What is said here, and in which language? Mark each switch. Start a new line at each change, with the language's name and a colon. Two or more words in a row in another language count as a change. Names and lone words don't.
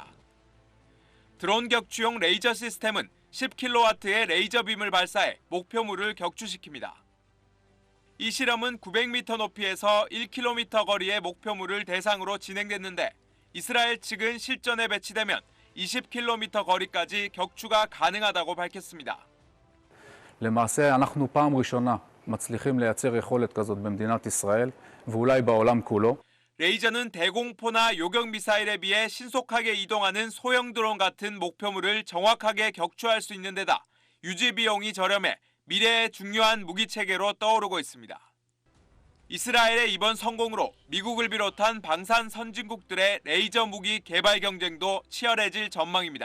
Korean: 드론 격추용 레이저 시스템은 10kW의 레이저 빔을 발사해 목표물을 격추시킵니다. 이 실험은 900m 높이에서 1km 거리의 목표물을 대상으로 진행됐는데 이스라엘 측은 실전에 배치되면 20km 거리까지 격추가 가능하다고 밝혔습니다.
Hebrew: למעשה אנחנו פעם ראשונה מצליחים לייצר יכולת כזאת במדינת ישראל ואולי בעולם כולו.
Korean: 레이저는 대공포나 요격 미사일에 비해 신속하게 이동하는 소형 드론 같은 목표물을 정확하게 격추할 수 있는 데다 유지 비용이 저렴해 미래의 중요한 무기 체계로 떠오르고 있습니다. 이스라엘의 이번 성공으로 미국을 비롯한 방산 선진국들의 레이저 무기 개발 경쟁도 치열해질 전망입니다.